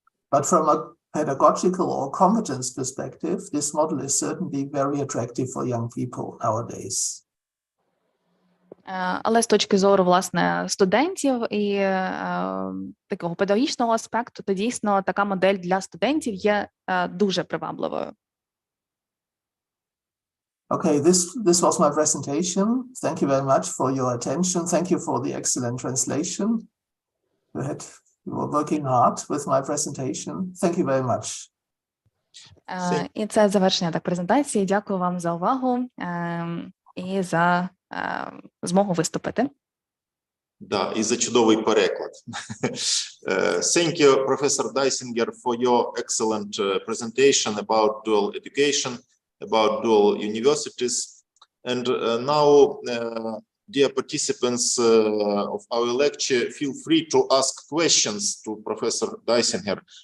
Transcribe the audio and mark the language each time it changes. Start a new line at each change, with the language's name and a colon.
English: But from a pedagogical or competence perspective, this model is certainly very attractive for young people nowadays.
Ukrainian: Але з точки зору, власне, студентів і такого педагогічного аспекту, то дійсно така модель для студентів є дуже привабливою.
English: Okay, this was my presentation. Thank you very much for your attention. Thank you for the excellent translation. You were working hard with my presentation. Thank you very much.
Ukrainian: І це завершення так презентації. Дякую вам за увагу і за змогу виступити. Да, і за чудовий переклад.
English: Thank you, Professor Dайсінгер, for your excellent presentation about dual education, about dual universities. And now, dear participants of our lecture, feel free to ask questions to Professor Dайсінгер.